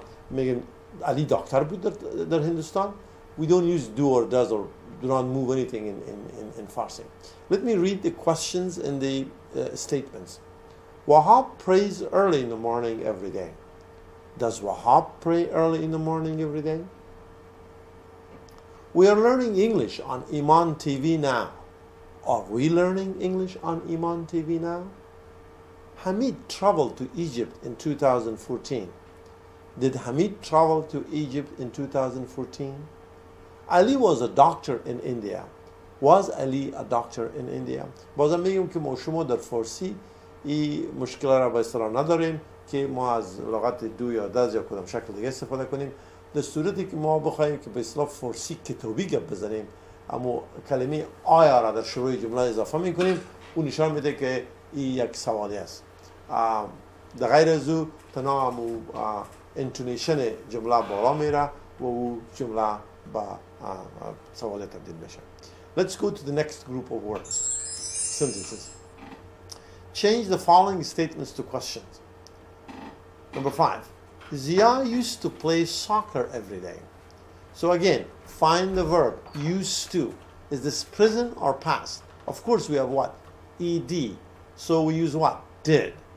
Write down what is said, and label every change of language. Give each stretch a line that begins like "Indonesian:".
Persian: میگیم Ali doctor بود در هندوستان.
English: We don't use do or does or do not move anything in Farsi. Let me read the questions and the statements. Wahab prays early in the morning every day. Does Wahab pray early in the morning every day? We are learning English on Iman TV now. Are we learning English on Iman TV now? Hamid traveled to Egypt in 2014. Did Hamid travel to Egypt in 2014? Ali was a doctor in India. Was Ali a doctor in India?
Persian: بازم میگم که ما شما در فارسی این مشکل را به اصطلاح نداریم که ما از لغت دو یا دز یا کدام شکل دیگه استفاده کنیم. در صورتی که ما بخوایم که به اصطلاح فارسی کتابی گپ بزنیم اما کلمه آیا را در شروع جمله اضافه میکنیم اون نشان میده که این یک سوالی است. در غیر از او تنها انتونیشن جمله بالا میره و او جمله با سوالی تبدیل میشه.
English: Let's go to the next group of words, sentences. Change the following statements to questions. Number 5. Zia used to play soccer every day. So again, find the verb used to. Is this present or past? Of course we have what? Ed. So we use what? Did.